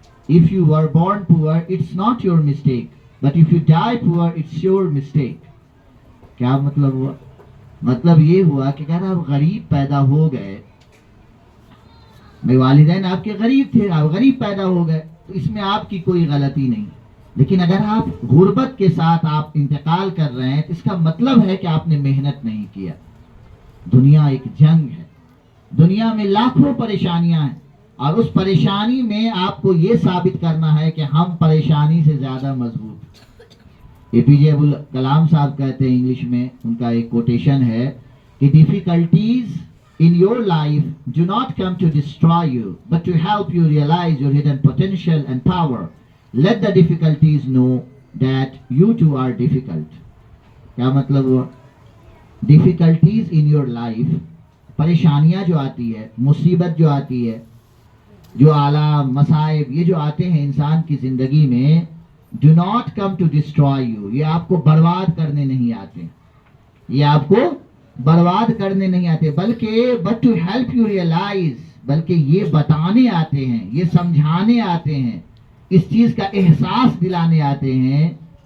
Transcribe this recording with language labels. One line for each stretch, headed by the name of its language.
English: If you were born poor, it's not your mistake. But if you die poor, it's your mistake.
Hindi: क्या मतलब हुआ? मतलब ये हुआ कि अगर आप गरीब पैदा हो गए, मेरे वालिदैन आपके गरीब थे, आप गरीब पैदा हो गए, तो इसमें आपकी कोई गलती नहीं। लेकिन अगर आप गुर्बत के साथ आप इंतकाल कर रहे हैं तो इसका मतलब है कि आपने मेहनत नहीं किया। दुनिया एक जंग है, दुनिया में लाखों परेशानियां हैं और उस परेशानी में आपको ये साबित करना है कि हम परेशानी से ज्यादा मजबूत। एपीजे अब्दुल कलाम साहब कहते हैं इंग्लिश में, उनका एक कोटेशन है कि
English: Difficulties in your life do not come to destroy you but to help you realize your hidden potential and power. Let the difficulties know that you too are difficult.
Hindi: क्या मतलब हुआ?
English: difficulties in your life,
Hindi: परेशानियां जो आती है, मुसीबत जो आती है, जो आला मसाइब ये जो आते हैं इंसान की जिंदगी में,
English: do not come to destroy you,
Hindi: ये आपको बर्बाद करने नहीं आते, ये आपको बर्बाद करने नहीं आते, बल्कि
English: but to help you realize,
Hindi: बल्कि ये बताने आते हैं, ये समझाने आते हैं, इस चीज का एहसास दिलाने आते हैं।